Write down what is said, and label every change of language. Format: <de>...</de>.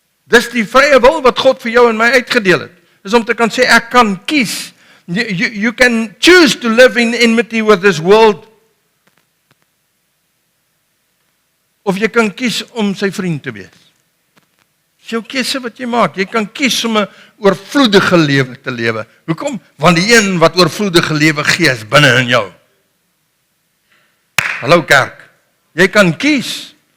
<af>Dis die vrye wil wat God vir jou en my uitgedeel het. Dis om te kan sê, ek kan kies.</af> <en>You can choose to live in enmity with this world.</en> <af>Of jy kan kies om sy vriend te wees. Dis jou keuse wat jy maak. Jy kan kies om 'n oorvloedige lewe te lewe. Hoekom? Want die een wat oorvloedige lewe gee is binne in jou. Hallo kerk. Jy kan kies.</af>